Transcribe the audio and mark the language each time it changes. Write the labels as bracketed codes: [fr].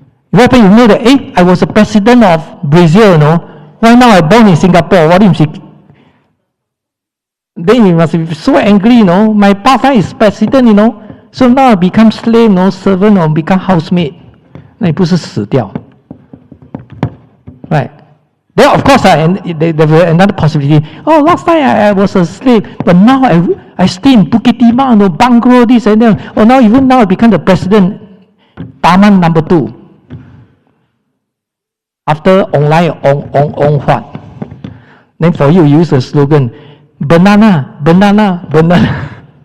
[en] What happened? You know that, I was a president of Brazil, why now I born in Singapore? What is it? Then you must be so angry, my past life is president, so now I become slave, servant, or become housemaid. [zh] 那你不是死掉 [en] Right. Then of course, there was another possibility. Oh, last time I was a slave, but now I stay in Bukit Timah, bungalow, this and that. Oh, even now I become the president, Taman number 2. After online, on what? Then for you, use the slogan, banana, banana, banana.